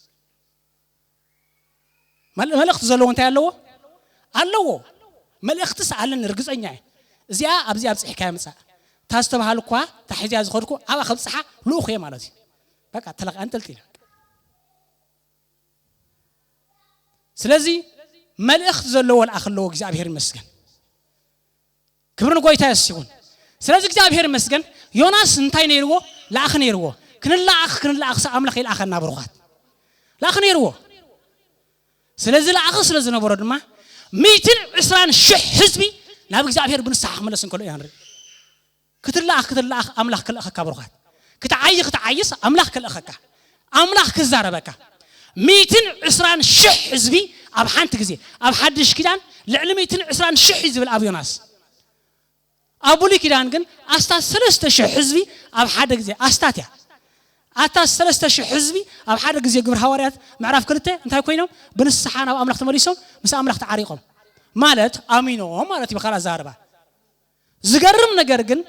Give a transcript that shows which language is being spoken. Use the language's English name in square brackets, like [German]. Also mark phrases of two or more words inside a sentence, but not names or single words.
[Tigrinya] መልእኽት ዘለዎ እንታይ ኣለዎ መልእኽትስ አለን እርግፀኛ እዚኣ ኣብዚኣ ኣብጽሕካ ይምጻእ ታስተባሃል እኳ ታሕዚያ ዝኸድኩ ኣባ ከብጽሓ ልኡኽ እየ ማለት እዩ በቃ ተለቕ አንጠልጢል ስለዚህ መልእኽት ዘለዎ ላኣኽ ኣለዎ እግዚአብሔር መስገን ክብርን ጎይታ ይሁን ስለዚህ እግዚአብሔር መስገን ዮናስ እንታይ ነይርዎ ላኣኽ ነይርዎ ክንላኣኽ አምላኽ ይላኣኸና ብሩኻት ላኣኽ ነይርዎ ስለዚህ ላኣኽ ስለዚህ ነበሮ ድማ 120,000 ህዝቢ ናብ እግዚአብሔር ብንስሓ ክመለስ እንከሎ ያንሪ ክትላኣኽ አምላኽ ክልእኸካ ብሩኻት ክትዓይስ አምላኽ ክልእኸካ አምላኽ ክዛረበካ 120,000 ህዝቢ ኣብ ሓንቲ ግዜ ኣብ ሓድሽ ኪዳን ልዕሊ 120,000 ዝብል ኣብ ዮናስ አቡሊ ኪዳን ግን አስታት 3,000 ህዝቢ ኣብ ሓደ ግዜ አስታት ያ አታት 3,000 ህዝቢ ኣብ ሓደ ግዜ ግብረ ሐዋርያት ምዕራፍ 2 እንታይ ኮይኖም ብንስሓ ናብ አምላኽ ተመሊሶም ምስ አምላኽ ተዓሪቆም ማለት አሚኖም ማለት ይበኻላ ዛረባ ዝገርም ነገር ግን